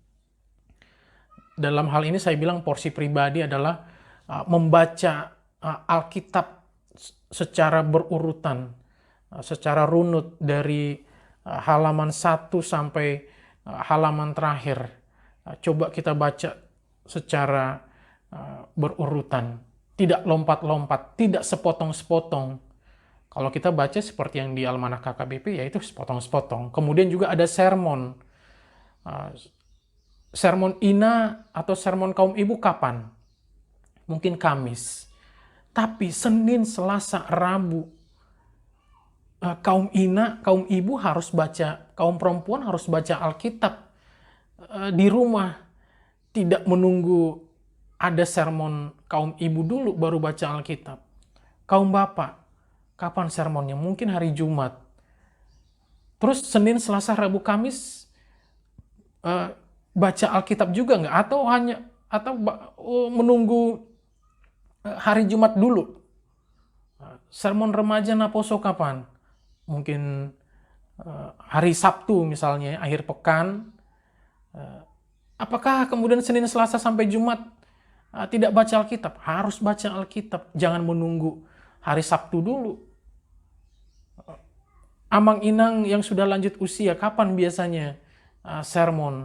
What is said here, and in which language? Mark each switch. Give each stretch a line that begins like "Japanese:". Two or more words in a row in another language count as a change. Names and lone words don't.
Indonesian: Dalam hal ini saya bilang porsi pribadi adalah membaca Alkitab secara berurutan, secara runut dari halaman 1 sampai halaman terakhir. Coba kita baca secara berurutan, tidak lompat-lompat, tidak sepotong-sepotong. Kalau kita baca seperti yang di almanak KKBP, yaitu sepotong-sepotong. Kemudian juga ada sermon. Sermon Ina atau sermon kaum ibu kapan? Mungkin Kamis. Tapi Senin, Selasa, Rabu, kaum Ina, kaum ibu harus baca, kaum perempuan harus baca Alkitab di rumah. Tidak menunggu ada sermon kaum ibu dulu baru baca Alkitab. Kaum bapak, kapan sermonnya? Mungkin hari Jumat. Terus Senin, Selasa, Rabu, Kamis baca Alkitab juga nggak? Atau menunggu hari Jumat dulu? Sermon remaja Naposo kapan? Mungkin hari Sabtu misalnya, akhir pekan. Apakah kemudian Senin, Selasa sampai Jumat tidak baca Alkitab? Harus baca Alkitab, jangan menunggu hari Sabtu dulu.
Batak Toba: Amang Inang
Indonesian: yang sudah lanjut usia, kapan biasanya sermon?